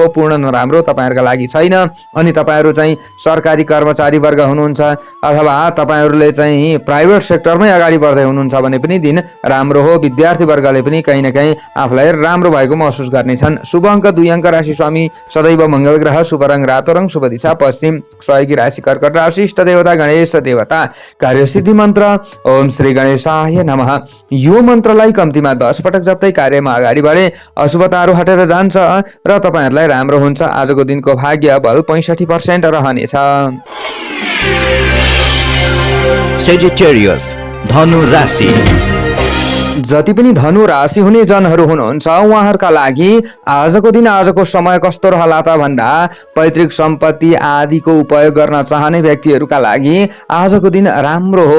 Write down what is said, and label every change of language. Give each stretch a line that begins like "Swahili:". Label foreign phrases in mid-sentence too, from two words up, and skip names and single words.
Nepali: पूर्ण नराम्रो तपाईहरुका लागि छैन। अनि तपाईहरु चाहिँ सरकारी कर्मचारी वर्ग हुनुहुन्छ अथवा तपाईहरुले चाहिँ प्राइभेट सेक्टरमै अगाडि बढ्दै हुनुहुन्छ भने पनि दिन राम्रो हो। विद्यार्थी वर्गले पनि कहीं न कहीं आफूलाई राम्रो भएको महसुस गर्नेछन्। शुभ अङ्क 2 अङ्क, राशि स्वामी सदैव मंगल ग्रह, शुभ रङ रातो रङ, शुभ दिशा पश्चिम, सहयोगी राशि कर्कट राशि, इष्ट देवता गणेश देवता, कार्यसिद्धि मन्त्र
Sanskrit: ओम श्री गणेशाय नमः।
Nepali: यो मन्त्रलाई कम्तीमा 10 पटक जप्दै कार्यमा अगाडि बढे अशुभताहरू हटेर जान्छ र तपाईहरुलाई राम्रो हुन्छ। आजको दिनको भाग्य बल 65% रहनेछ। सेजिटेरियस धनु राशि। जति पनि धनु राशि हुने जनहरू हुनुहुन्छ उहाँहरूका लागि आजको दिन, आजको समय कस्तो रहला त भन्दा पैतृक सम्पत्ति आदिको उपयोग गर्न चाहने व्यक्तिहरूका लागि आजको दिन राम्रो हो।